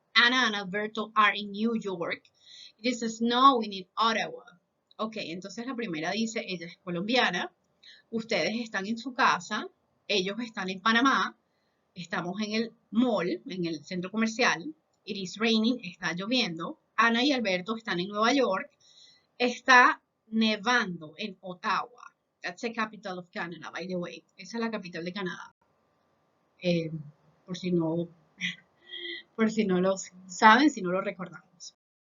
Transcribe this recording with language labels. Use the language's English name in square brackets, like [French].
[English] Ana and Alberto are in New York. It is snowing in Ottawa. [Spanish] Ok, entonces la primera dice, ella es colombiana, ustedes están en su casa, ellos están en Panamá, estamos en el mall, en el centro comercial. [English] It is raining, [Spanish] está lloviendo. Ana y Alberto están en Nueva York, está nevando en Ottawa. [English] That's the capital of Canada, by the way. [Spanish] Esa es la capital de Canadá. Eh, por si no, por si no lo saben, si no lo recordamos.